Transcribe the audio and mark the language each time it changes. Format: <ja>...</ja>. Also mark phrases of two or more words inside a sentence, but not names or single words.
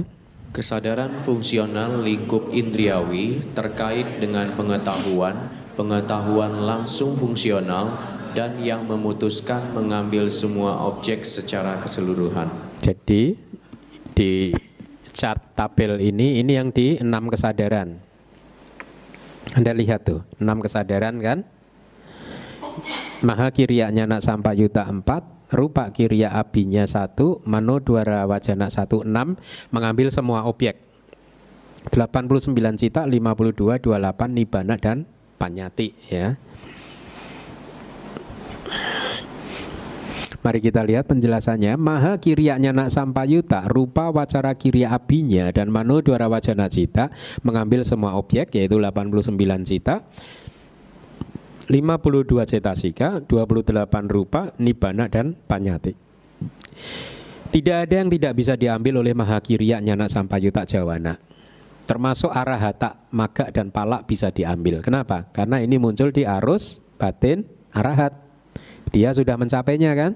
<id>Kesadaran fungsional lingkup indriawi terkait dengan pengetahuan langsung fungsional dan yang memutuskan mengambil semua objek secara keseluruhan. Jadi di chart tabel ini yang di 6 kesadaran. Anda lihat tuh, 6 kesadaran kan?</id> <pi>Maha kiriya nyana sampayuta 4, rupa kiriya abinya 1, mano dwara wajana 1, 6,</pi> <id>mengambil semua objek. 89 cita, 52, 28 nibana dan panyati ya. Mari kita lihat penjelasannya.</id> <pi>Maha kiriya nyana sampayuta, rupa wacara kiriya abinya</pi> <id>dan</id> <pi>mano dwara wajana cita</pi> <id>mengambil semua objek, yaitu 89 cita, 52 cetasika, 28 rupa, nibana dan panyati. Tidak ada yang tidak bisa diambil oleh</id> <pi>maha kiriya nyana sampayuta jawana.</pi> <id>Termasuk arahata, maga dan palak bisa diambil. Kenapa? Karena ini muncul di arus batin arahat. Dia sudah mencapainya kan?</id>